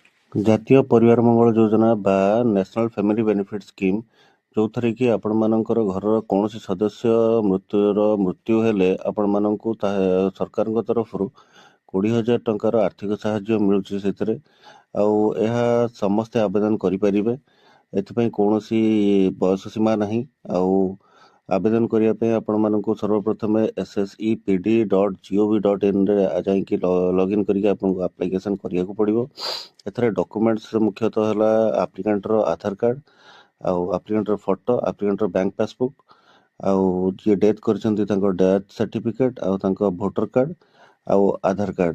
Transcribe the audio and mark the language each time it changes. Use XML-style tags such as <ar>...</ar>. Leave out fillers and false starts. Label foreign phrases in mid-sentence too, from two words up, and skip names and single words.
<or>ଜାତୀୟ ପରିବାର ମଙ୍ଗଳ ଯୋଜନା ବା ନ୍ୟାସନାଲ୍ ଫ୍ୟାମିଲି ବେନିଫିଟ୍ ସ୍କିମ୍, ଯେଉଁଥିରେ କି ଆପଣମାନଙ୍କର ଘରର କୌଣସି ସଦସ୍ୟ ମୃତ୍ୟୁ ହେଲେ ଆପଣମାନଙ୍କୁ ସରକାରଙ୍କ ତରଫରୁ 20,000 ଟଙ୍କାର ଆର୍ଥିକ ସାହାଯ୍ୟ ମିଳୁଛି ସେଥିରେ। ଆଉ ଏହା ସମସ୍ତେ ଆବେଦନ କରିପାରିବେ। ଏଥିପାଇଁ କୌଣସି ବୟସ ସୀମା ନାହିଁ। ଆଉ ଆବେଦନ କରିବା ପାଇଁ ଆପଣମାନଙ୍କୁ ସର୍ବପ୍ରଥମେ ssepd.gov.in ରେ ଯାଇକି ଲଗ୍ଇନ୍ କରିକି ଆପଣଙ୍କୁ ଆପ୍ଲିକେସନ୍ କରିବାକୁ ପଡ଼ିବ। ଏଥିରେ ଡକୁମେଣ୍ଟସ୍ ମୁଖ୍ୟତଃ ହେଲା ଆପ୍ଲିକାଣ୍ଟର ଆଧାର କାର୍ଡ଼, ଆଉ ଆପ୍ଲିକାଣ୍ଟର ଫଟୋ, ଆପ୍ଲିକାଣ୍ଟର</or> <en>bank passbook,</en> <or>ଆଉ ଯିଏ ଡେଥ୍ କରିଛନ୍ତି ତାଙ୍କ</or> <en>death certificate,</en> <or>ଆଉ ତାଙ୍କ</or> <en>voter card</en> <or>ଆଉ ଆଧାର କାର୍ଡ଼।</or>